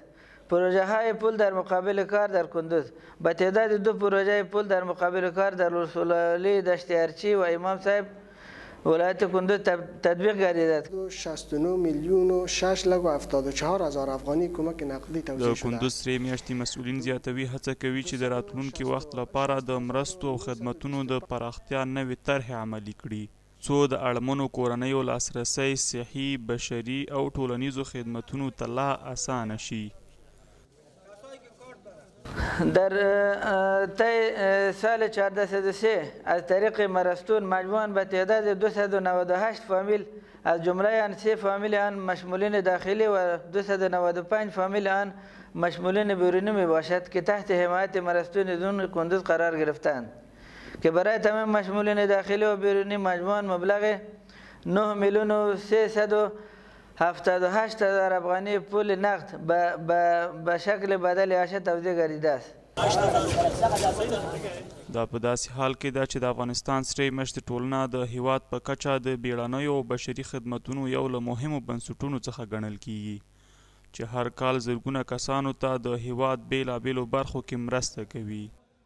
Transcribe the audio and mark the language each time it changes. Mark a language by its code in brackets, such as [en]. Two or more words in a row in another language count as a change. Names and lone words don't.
[fa] پروژه های پول در مقابل کار در کندوز با تعداد 2 پروژه پول در مقابل کار در رسولالی دشت ارچی و امام صاحب ولایت کندوز تطبیق گردیده است. 69,674,000 افغانی کمک نقدی توزیع شده. [ps] د کندوز سرې میاشتې مسؤلین زیاتوي هڅه کوي چې د راتلونکي وخت لپاره د مرستو او خدمتونو د پراختیا نوې طرحې عملي کړي څو د اړمنو کورنیو لاسرسی صحي، بشري او ټولنیزو خدمتونو ته لا اسانه شي. [fa] در طی سال 1403 از طریق مرستون مجموعاً به تعداد 298 فامیل از جمله آن 3 فامیل آن مشمولین داخلی و 295 فامیل آن مشمولین بیرونی می باشد که تحت حمایت مرستون دون کندوز قرار گرفتند که برای تمام مشمولین داخلی و بیرونی مجموعاً مبلغ 9,378,000 افغانی پول نقد به شکل بدل عاشه توزیع گردیده است. [ps] دا په داسې حال کې ده چې د افغانستان سرې میاشتې ټولنه د هیواد په کچه د بیړنیو او بشري خدمتونو یو له مهمو بنسټونو څخه ګڼل کیږي چې هر کال زرګونه کسانو ته د هیواد بیلابیلو برخو کې مرسته کوي.